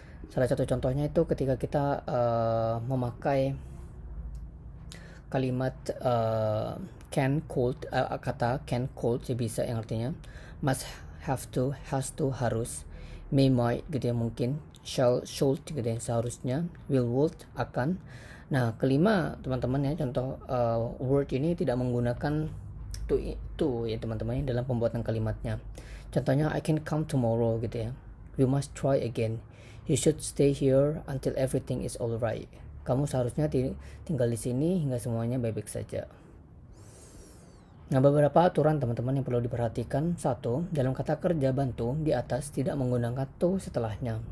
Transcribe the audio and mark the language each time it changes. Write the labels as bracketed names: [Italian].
[Indonesian] Salah satu contohnya itu ketika kita memakai kalimat can, could, kata can, could ya bisa yang artinya must, have to, has to, harus, may, might gitu ya, mungkin, shall, should gitu ya, seharusnya, will, would, akan. Nah kelima teman-teman ya, contoh word ini tidak menggunakan to ya teman-teman dalam pembuatan kalimatnya. Contohnya [English] I can come tomorrow [Indonesian] gitu ya, [English] we must try again, you should stay here until everything is alright. [Indonesian] Kamu seharusnya tinggal di sini hingga semuanya baik-baik saja. Nah, beberapa aturan teman-teman yang perlu diperhatikan. Satu, dalam kata kerja bantu di atas tidak menggunakan to setelahnya.